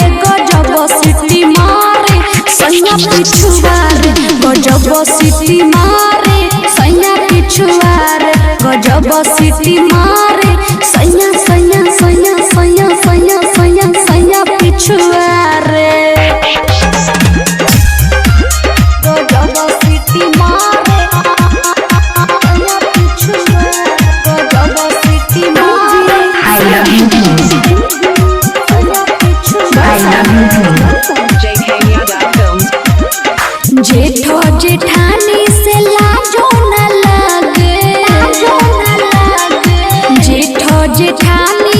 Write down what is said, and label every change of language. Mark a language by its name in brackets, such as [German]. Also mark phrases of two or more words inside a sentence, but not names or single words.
[Bhojpuri] गजब सिटी मारे सैया पिछुआरे गजब सिटी मारे सैया पिछुआरे गजब सिटी मारे सैया सैया सैया सैया सैया सैया सैया पिछुआरे गजब सिटी मारे सैया पिछुआरे गजब सिटी मारे [English] I love you [Bhojpuri] सैया पिछुआरे जेठो जेठानी से लाजो न लगे जेठो जेठानी